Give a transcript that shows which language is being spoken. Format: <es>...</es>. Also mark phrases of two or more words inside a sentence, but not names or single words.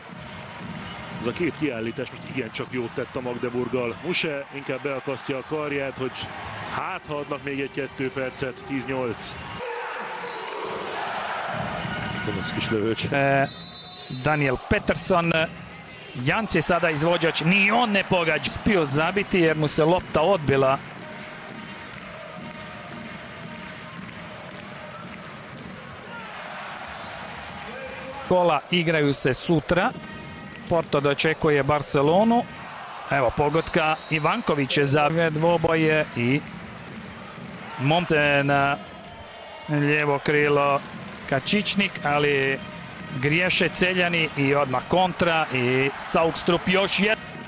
<hu>Ez a két kiállítás most igencsak jót tett a Magdeburggal. Musche inkább beakasztja a karját, hogy hát ha adnak még egy 2 percet, 10-8. Kis lövőcs. Daniel Pettersson.</hu> <hr>Jánc je sada izvođač, ni on ne pogađa. Spio zabiti jer mu se lopta odbila. Kola igraju se sutra. Porto dočekuje Barcelonu. Evo pogotka, Ivanković je za dvoboje i Monte na lijevo krilo Kačičnik, ali griješe Celjani i odmah kontra i Saugstrup još jedan.</hr>